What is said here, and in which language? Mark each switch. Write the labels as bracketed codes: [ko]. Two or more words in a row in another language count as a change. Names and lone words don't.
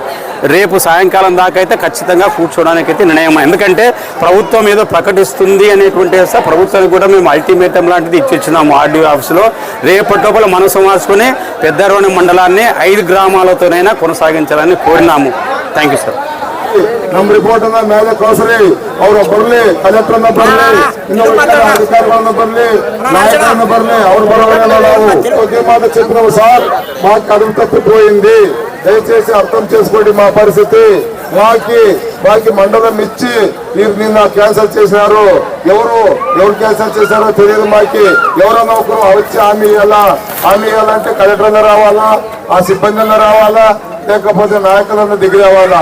[te] రేపు సాయంకాలం దాకా అయితే ఖచ్చితంగా కూర్చోవడానికి అయితే నిర్ణయం. ఎందుకంటే ప్రభుత్వం ఏదో ప్రకటిస్తుంది అనేటువంటి ప్రభుత్వానికి కూడా మేము అల్టిమేటం లాంటిది ఇచ్చిచ్చినాము ఆర్డీఓ ఆఫీసులో. రేపటి లోపల మనసు మార్చుకుని పెద్దరోణి మండలాన్ని 5 గ్రామాలతోనైనా కొనసాగించాలని కోరినాము. [en] thank you sir. [kn] ನಮ್ಮ ರಿಪೋರ್ಟ್ ಮೇಲೆ ಕಳಿಸ್ರಿ, ಅವ್ರು ಬರ್ಲಿ, ಕಲೆಕ್ಟರ್ ಬರ್ಲಿ, అధికారులు ಬರ್ಲಿ, నాయకులను ಬರ್ಲಿ, ಅವ್ರು బరోవరే ನಾವು [te] మాట చెప్పినాము సార్. మాకు కడుపు తప్పిపోయింది, దయచేసి అర్థం చేసుకోండి మా పరిస్థితి. మాకి మండలం ఇచ్చి మీరు నిన్న క్యాన్సల్ చేసినారు. ఎవరు క్యాన్సల్ చేశారో తెలియదు. మాకి ఎవరన్నా ఒకరు వచ్చి హామీ ఇవ్వాలంటే కలెక్టర్ రావాలా, ఆ సిబ్బంది రావాలా, లేకపోతే నాయకులను దిగిరేవాళ్ళ.